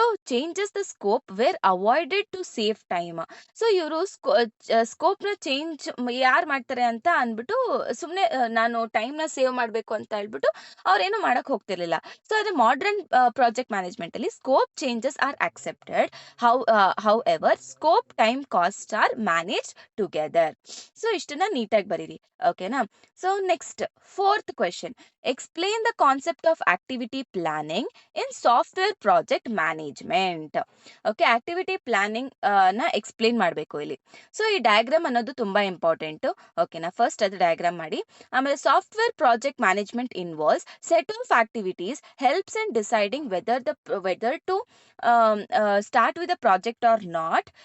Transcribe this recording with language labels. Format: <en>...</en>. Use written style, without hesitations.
<en>Changes the scope were avoided to save time.</en> <kn>ಇವರು scope ನ change ಯಾರು ಮಾಡ್ತಾರೆ ಅಂತ ಅಂದ್ಬಿಟ್ಟು ಸುಮ್ನೆ ನಾನು ಟೈಮ್ ನ ಸೇವ್ ಮಾಡ್ಬೇಕು ಅಂತ ಹೇಳ್ಬಿಟ್ಟು ಅವ್ರೇನು ಮಾಡಕ್ ಹೋಗ್ತಿರ್ಲಿಲ್ಲ.</kn> <en>ಅದೇ modern project management ಅಲ್ಲಿ scope changes are accepted. However scope time cost are manage together.</en> <kn>ಇಷ್ಟನ್ನ ನೀಟಾಗಿ ಬರೀರಿ. ಓಕೆನಾ. Next fourth question.</kn> <en>Explain the concept of activity planning in software project management.</en> <kn>Okay, activity planning ನ explain ಮಾಡಬೇಕು ಇಲ್ಲಿ. ಈ diagram ಅನ್ನೋದು ತುಂಬಾ ಇಂಪಾರ್ಟೆಂಟ್. ಓಕೆನಾ. ಫಸ್ಟ್ ಅದು ಡಯಾಗ್ರಾಮ್ ಮಾಡಿ. ಆಮೇಲೆ</kn> <en>Software project management involves set of activities helps in deciding whether to start with a project or not.</en>